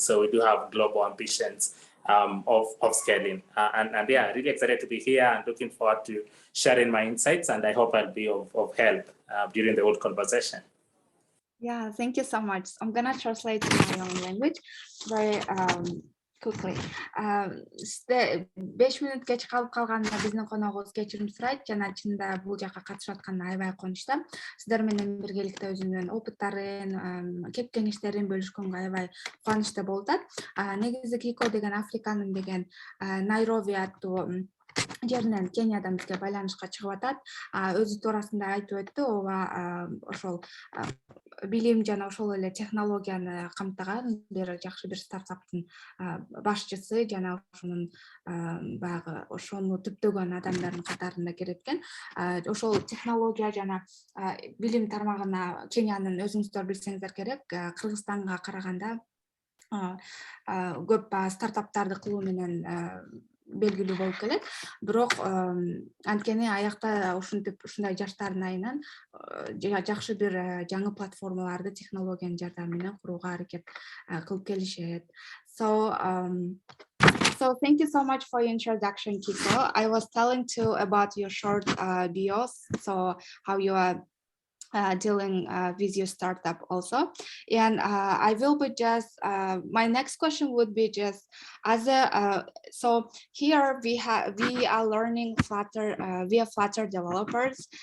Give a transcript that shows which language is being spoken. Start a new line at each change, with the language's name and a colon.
English: So we do have global ambitions of scaling. And yeah, really excited to be here and looking forward to sharing my insights. And I hope I'll be of help during the whole conversation. Yeah, thank you so much. I'm gonna translate to my own language very quickly.
Kyrgyz: 5 мүнөт кеч калып калганда биздин коногубуз кечирим сурайт жана чынында бул жака катышып атканына аябай кубанычта. Сиздер менен биргеликте өзүнүн опыттарын, кеп кеңештерин бөлүшкөнгө аябай кубанычта болуп атат. Негизи Кико деген Африканын деген Найроби аттуу жеринен Кениядан бизге байланышка чыгып атат. Өзү туурасында айтып өттү, ооба ошол билим жана ошол эле технологияны камтыган бир жакшы бир стартаптын башчысы жана ошонун баягы ошону түптөгөн адамдардын катарында кирет экен. Ошол технология жана билим тармагына Кениянын өзүңүздөр билсеңиздер керек, Кыргызстанга караганда көп стартаптарды кылуу менен белгилүү болуп келет. Бирок анткени аякта ушундай жаштардын айынан жакшы бир жаңы платформаларды технологиянын жардамы менен курууга аракет кылып келишет.
English: So thank you so much for your introduction, Kiko. I was telling too about your short bios, so how you are dealing with your startup also. And I will be just, my next question would be just as a, so here we are learning Flutter, we are Flutter developers.